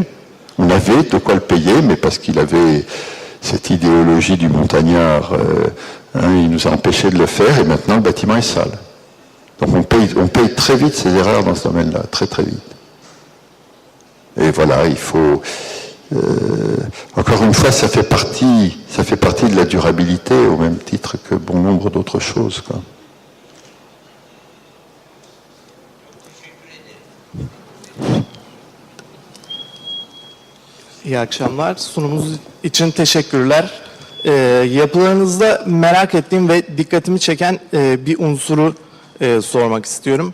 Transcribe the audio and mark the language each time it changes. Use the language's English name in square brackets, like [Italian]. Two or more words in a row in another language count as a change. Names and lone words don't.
[French] On avait de quoi le payer, mais parce qu'il avait cette idéologie du montagnard, il nous a empêché de le faire, et maintenant le bâtiment est sale. Donc on paye très vite ces erreurs dans ce domaine-là, très très vite. Et voilà, il faut... encore une fois, ça fait partie de la durabilité, au même titre que bon nombre d'autres choses, quoi. [Turkish] İyi akşamlar. Sunumunuz için teşekkürler. Yapılarınızda merak ettiğim ve dikkatimi çeken bir unsuru sormak istiyorum.